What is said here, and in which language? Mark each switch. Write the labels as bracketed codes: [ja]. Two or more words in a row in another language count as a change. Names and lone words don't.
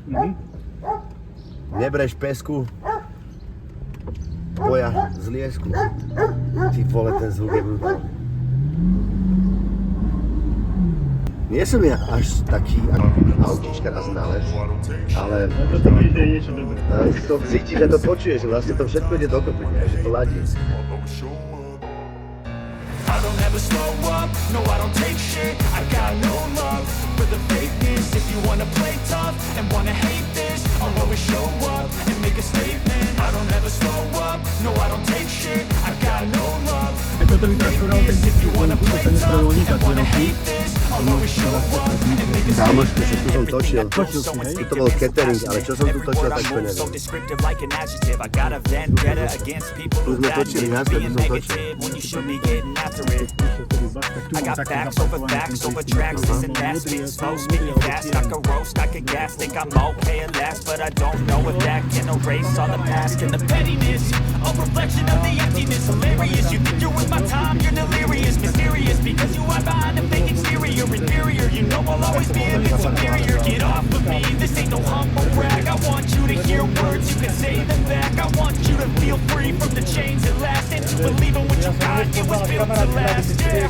[sk] Nebreš pesku, boja z liesku. Ty vole, ten zvuk je brutálny. Nie som ja až taký autíčka na znalec, ale to cítiš, že to počuješ, že vlastne to všetko ide dokopy, že to ladí. [en] I don't ever slow up, no I don't take shit, I got no love for the fakeness. If you wanna play tough and wanna hate this, I'll always show up and make a statement. I don't ever slow up, no I don't take shit, I got no love for the fakeness. If you wanna play tough and wanna hate this, I'll always show up and make a statement. [sk] Kámoško, že tu som točil, to bol catering, ale čo som tu točil, tak to neviem. Tu sme točili, jasne, tu som točil. [en] I got facts over tracks, this and that, spit slow, spitting fast, I can roast, I can gas, think I'm okay at last, but I don't know if that can erase all the past and the pettiness, a reflection of the emptiness, hilarious, you think you're with my time, you're delirious, mysterious, because you hide behind a fake exterior, inferior, you know I'll always be a bit superior, get off of me, this ain't no humble brag, I want you to hear words, you can say them back, I want you to feel free from the chains that last, and believe in what you got, it was built to last, yeah.